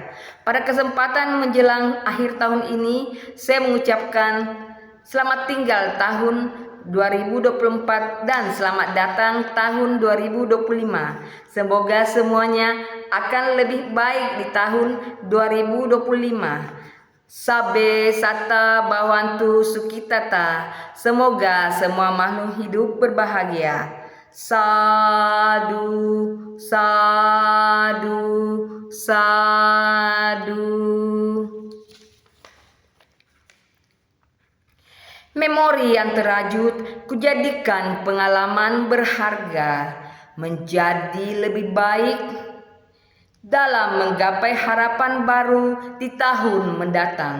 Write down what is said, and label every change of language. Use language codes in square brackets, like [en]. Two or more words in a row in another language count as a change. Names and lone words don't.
[id] Pada kesempatan menjelang akhir tahun ini, saya mengucapkan selamat tinggal tahun 2024 dan selamat datang tahun 2025. Semoga semuanya akan lebih baik di tahun 2025. [pi] Sabe sata bawantu sukitata. [id] Semoga semua makhluk hidup berbahagia. [pi] Sadu, sadu, sadu. [id] Memori yang terajut kujadikan pengalaman berharga menjadi lebih baik dalam menggapai harapan baru di tahun mendatang.